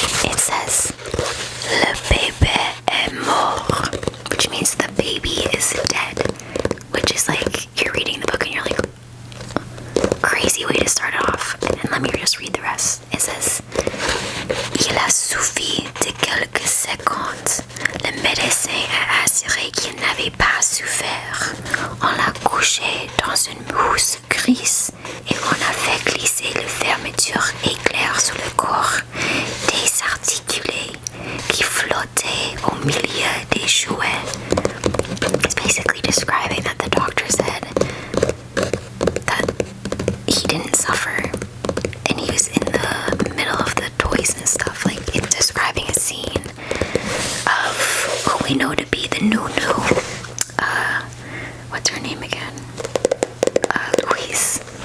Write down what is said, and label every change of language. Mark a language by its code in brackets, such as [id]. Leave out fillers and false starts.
[en] It says, [fr] Le bébé est mort, [en] which means the baby is dead. Which is you're reading the book and you're like, crazy way to start it off. And let me just read the rest. It says, [fr] Il a suffi de quelques secondes. Le médecin a assuré qu'il n'avait pas souffert. On l'a couché dans une mousse grise et on a fait glisser le fermeture éclair sous le corps désarticulé qui flottait au milieu des jouets. [en] It's basically describing that the doctor said that he didn't suffer and he was in the middle of the toys and stuff. It's describing a scene of who we know to be the Nunu. What's her name again? Louise.